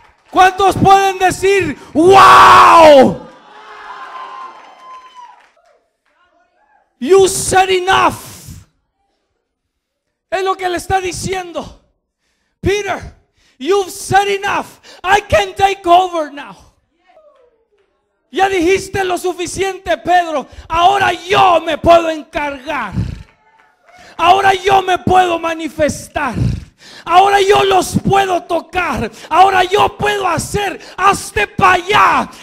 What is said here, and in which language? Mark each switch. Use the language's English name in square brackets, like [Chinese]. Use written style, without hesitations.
[Spanish] ¿Cuántos pueden decir wow? [English] You said enough. [Spanish] Es lo que le está diciendo. [English] Peter, you've said enough. I can take over now. [Spanish] Ya dijiste lo suficiente, Pedro. Ahora yo me puedo encargar. Ahora yo me puedo manifestar. Ahora yo los puedo tocar. Ahora yo puedo hacer. Hazte para allá.